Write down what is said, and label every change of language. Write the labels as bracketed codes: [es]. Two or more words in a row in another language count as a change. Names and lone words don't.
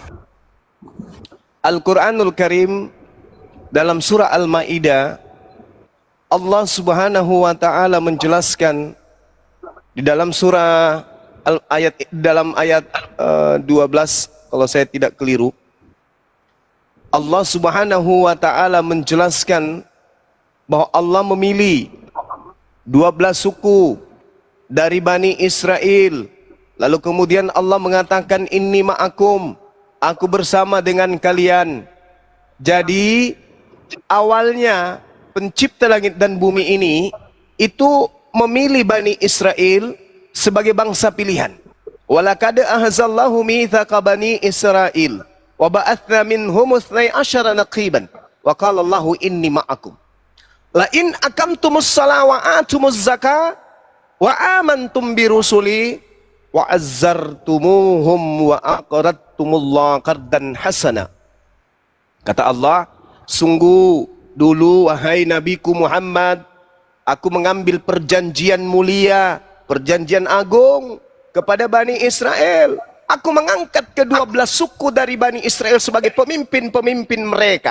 [id] Al-Quranul Karim dalam surah Al-Ma'idah, Allah [ar] سبحانه وتعالى [id] menjelaskan di dalam surah ayat 12, kalau saya tidak keliru, Allah [ar] سبحانه وتعالى [id] menjelaskan bahwa Allah memilih 12 suku dari Bani Israel. Lalu kemudian Allah mengatakan, [ar] إني معكم, [id] aku bersama dengan kalian. Jadi awalnya pencipta langit dan bumi ini itu memilih Bani Israel sebagai bangsa pilihan. [ar] ولقد أخذ الله ميثاق بني إسرائيل وبعثنا منهم اثني عشر نقيبا وقال الله إني معكم لئن أقمتم الصلاة وآتيتم الزكاة وآمنتم برسلي وعزرتموهم وأقرضتم الله قرضا حسنا. [id] Kata Allah, sungguh dulu wahai Nabiku Muhammad, aku mengambil perjanjian mulia, perjanjian agung kepada Bani Israel. Aku mengangkat ke-12 suku dari Bani Israel sebagai pemimpin-pemimpin mereka.